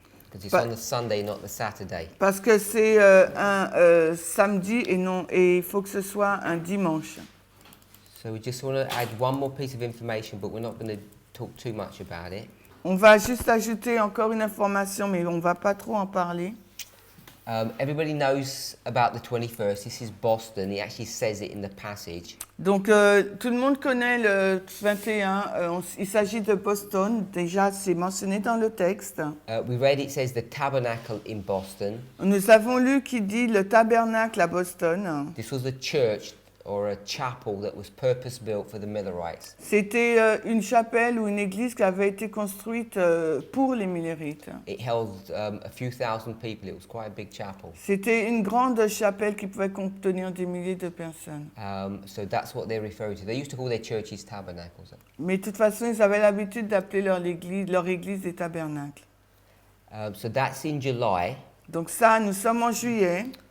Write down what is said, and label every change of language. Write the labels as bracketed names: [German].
[English] Because it's on the Sunday, not the Saturday. [French] Parce que c'est un samedi et il faut que ce soit un dimanche. [English] So we just want to add one more piece of information, but we're not going to talk too much about it. [French] On va juste ajouter encore une information, mais on ne va pas trop en parler. [English] Everybody knows about the 21st. This is Boston. He actually says it in the passage. [French] Donc, tout le monde connaît le 21. Il s'agit de Boston. Déjà, c'est mentionné dans le texte. [English] We read it says the tabernacle in Boston. [French] Nous avons lu qui dit le tabernacle à Boston. [English] This was a church or a chapel that was purpose-built for the Millerites. [French] C'était une chapelle ou une église qui avait été construite pour les Millerites. [English] It held a few thousand people. It was quite a big chapel. [French] C'était une grande chapelle qui pouvait contenir des milliers de personnes. [English] So that's what they're referring to. They used to call their churches tabernacles. [French] Mais de toute façon, ils avaient l'habitude d'appeler leur église des tabernacles. [English] So that's in July. [French] Donc ça, nous sommes en juillet.